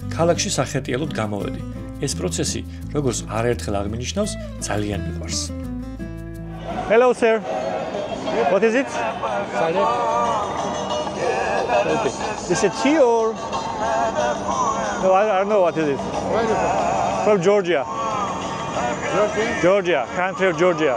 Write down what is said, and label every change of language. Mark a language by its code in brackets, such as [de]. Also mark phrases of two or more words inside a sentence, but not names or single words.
[ka] ქალაქში სახეტიალოდ გამოვედი. ეს პროცესი, როგორც არაერთხელ აღმინიშნავს, ძალიან მიყვარს. [en] Hello sir. What is it? Salad. Okay. Is it tea or? No, I don't know what is it. Where are you from? From Georgia. Georgia? Georgia, country of Georgia.